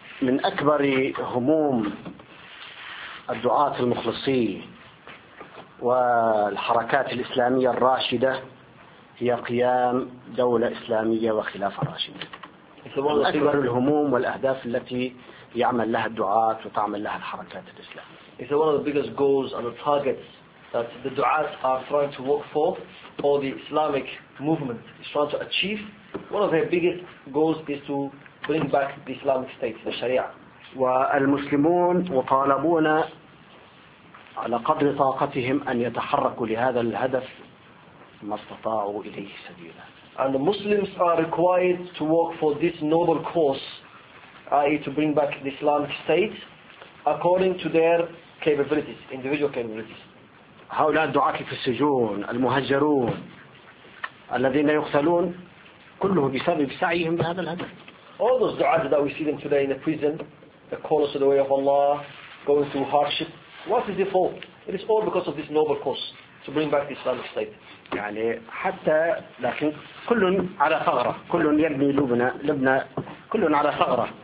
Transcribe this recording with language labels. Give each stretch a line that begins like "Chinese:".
Arabic: من أكبر هموم الدعاة المخلصين والحركات الإسلامية الراشدة هي قيام دولة إسلامية وخلافة راشدة أكبر الهموم والأهداف التي يعمل لها الدعاة وتعمل لها الحركات الإسلامية.
English: Is one of the biggest goals and the targets that the du'as are trying to work for, or the Islamic movement is trying to achieve. One of their biggest goals is to bring back the Islamic state, the Sharia.
Arabic: والمسلمون وطالبون على قدر طاقتهم أن يتحركوا لهذا الهدف ما استطاعوا إليه سبيلا.
English: And the Muslims are required to work for this noble cause, i.e., to bring back the Islamic state. According to their capabilities, individual capabilities.
Arabic: هؤلاء الدعاة في السجون المهجرون الذين يقتلون كله بسبب سعيهم بهذا الهدف.
English: All those du'as that we see them today in the prison, the callers to the way of Allah, going through hardship, what is it for? It is all because of this noble cause to bring back the Islamic state.
Arabic: يعني حتى لكن كل على ثغرة كل يبني لبنى كل على ثغرة.